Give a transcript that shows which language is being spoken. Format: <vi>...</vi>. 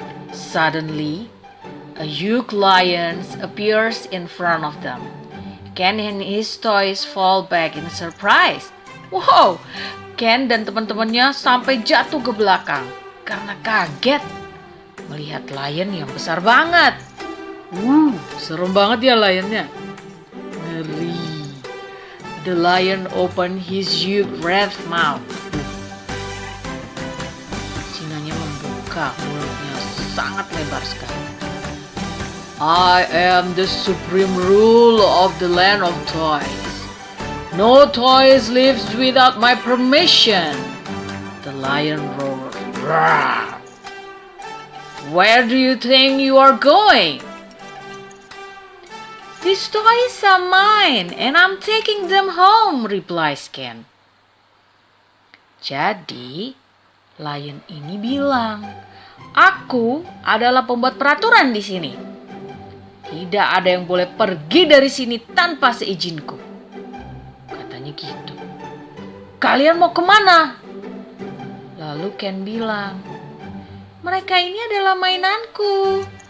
<en>Suddenly, a huge lion appears in front of them. Ken and his toys fall back in surprise.</en> <id>Wow, Ken dan teman-temannya sampai jatuh ke belakang karena kaget melihat lion yang besar banget. Serem banget ya lionnya. Ngeri.</id> <en>The lion opened his huge red mouth.</en> <id>Sinanya membuka mulutnya sangat lebar sekali.</id> <en>I am the supreme ruler of the land of toys. No toys lives without my permission. The lion roared. Rawr. Where do you think you are going? These toys are mine and I'm taking them home, replies Ken.</en> <id>Jadi, lion ini bilang, aku adalah pembuat peraturan di sini. Tidak ada yang boleh pergi dari sini tanpa seizinku. Katanya gitu. Kalian mau kemana? Lalu Ken bilang, mereka ini adalah mainanku.</id>